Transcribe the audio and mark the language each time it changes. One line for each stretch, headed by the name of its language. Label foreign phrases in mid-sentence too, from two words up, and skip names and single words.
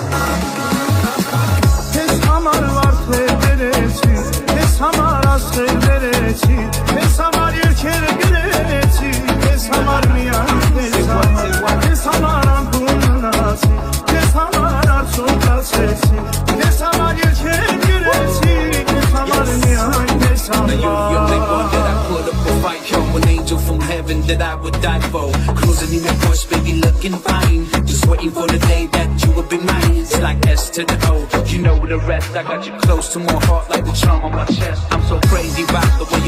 Armenian: Քեզ համար վարդեր բերեցի Քեզ համար աստղեր բերեցի Քեզ համար երգեր գրեցի Քեզ համար միայն քեզ համար Քեզ համար արցունքացեցի Քեզ համար երգեր գրեցի Քեզ համար միայն քեզ
English: Now you the only one that I put up a fight Yo, an angel from heaven that I would die for Cruising in your Porsche, baby, looking fine Just waiting for the day that you would be mine It's like S to the O, you know the rest I got you close to my heart like the charm on my chest I'm so crazy about the way